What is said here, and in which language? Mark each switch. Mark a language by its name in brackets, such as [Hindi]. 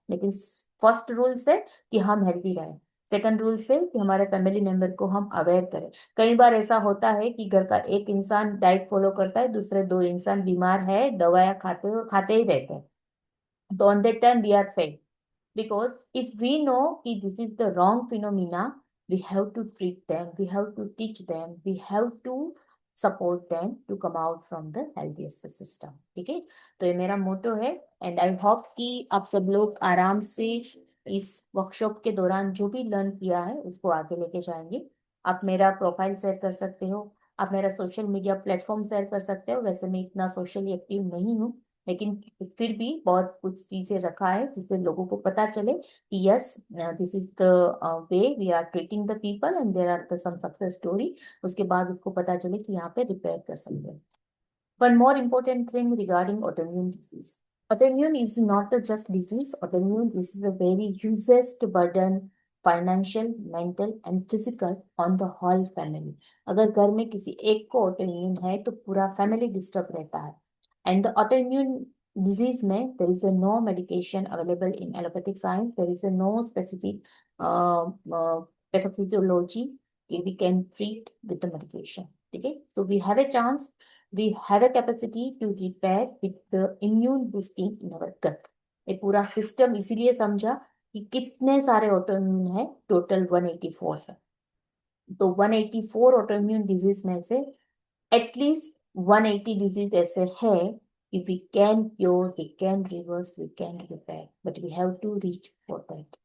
[Hindi] लेकिन first rule से कि हम हेल्दी रहें, सेकंड रूल से कि हमारे फैमिली मेंबर को हम अवेयर करें। कई बार ऐसा होता है कि घर का एक इंसान डाइट फॉलो करता है, दूसरे 2 इंसान बीमार है, दवाएं खाते ही रहते हैं, तो [English] On that time we are fail. Because if we know कि this is the wrong phenomena, we have to treat them, we have to teach them, we have to support them to come out from the healthiest system। [Hindi] ठीक है, तो ये मेरा मोटो है and I hope कि आप सब लोग आराम से इस वर्कशॉप के दौरान जो भी लर्न किया है उसको आगे लेके जाएंगे। आप मेरा प्रोफाइल शेयर कर सकते हो, आप मेरा सोशल मीडिया प्लेटफॉर्म शेयर कर सकते हो। वैसे मैं इतना सोशली एक्टिव नहीं हूँ, लेकिन फिर भी बहुत कुछ चीजें रखा है जिससे लोगों को पता चले कि [English] Yes, this is the way we are treating the people and there are the some success story. [Hindi] उसके बाद उसको पता चले कि यहाँ पे रिपेयर कर सकते हैं। [English] One more important thing regarding autoimmune disease. Autoimmune is not a just disease. Autoimmune is a very hugest burden, financial, mental and physical on the whole family. [Hindi] अगर घर में किसी एक को autoimmune है तो पूरा फैमिली डिस्टर्ब रहता है। [English] And the autoimmune disease में there is a no medication available in allopathic science. There is a no specific pathophysiology we can treat with the medication. Okay, so we have a chance, we have a capacity to repair with the immune boosting in our gut. [Hindi] ये पूरा system इसीलिए समझा कि कितने सारे autoimmune है, total 184 है। तो 184 ऑटोइम्यून डिजीज में से एटलीस्ट 180 डिजीज ऐसे है कि [English] We can cure, we can reverse, we can repair, but we have to reach for that.